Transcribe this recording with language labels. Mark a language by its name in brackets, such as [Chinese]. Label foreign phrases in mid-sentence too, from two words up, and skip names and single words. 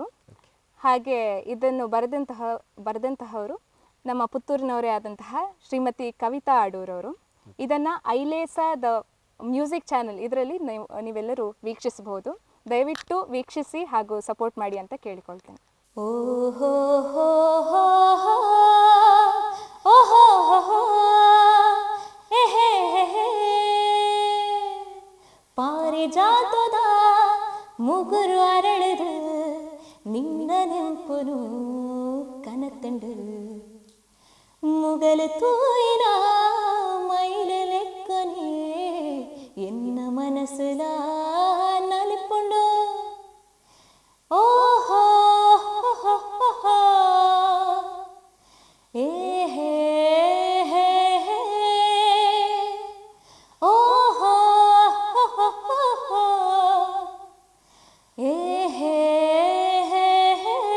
[Kannada] ಹಾಗೆ ಇದನ್ನು ಬರೆದಂತಹವರು ನಮ್ಮ ಪುತ್ತೂರಿನವರೇ ಆದಂತಹ ಶ್ರೀಮತಿ ಕವಿತಾ ಅಡೂರವರು. ಇದನ್ನು ಐಲೇಸ ದ ಮ್ಯೂಸಿಕ್ ಚಾನಲ್ ಇದರಲ್ಲಿ ನೀವೆಲ್ಲರೂ ವೀಕ್ಷಿಸಬಹುದು. ದಯವಿಟ್ಟು ವೀಕ್ಷಿಸಿ ಹಾಗೂ ಸಪೋರ್ಟ್ ಮಾಡಿ ಅಂತ ಕೇಳಿಕೊಳ್ತೇನೆ. ಓಹೋ ಹೋ ಹೋ ಹೋ ಓಹೋ ಹೋ ಹೋ ಎಹೆ ಹೆ [Tulu] ಪಾರಿಜಾತದ ಮುಗುರು ಅರಳದು ನಿನ್ನ ನೆಂಪನು ಕನತಂಡು ಮುಗಲು ತೂಯಿನ ಮೈಲು ಲೆಕ್ಕನೇ ಎನ್ನ ಮನಸ್ಸುಲ ನಲಿಪುಂಡು ಓಹೋ ಏ ಹೇ ಹೇ ಹೇ ಓಹೋ ಏ ಹೇ ಹೇ ಹೇ.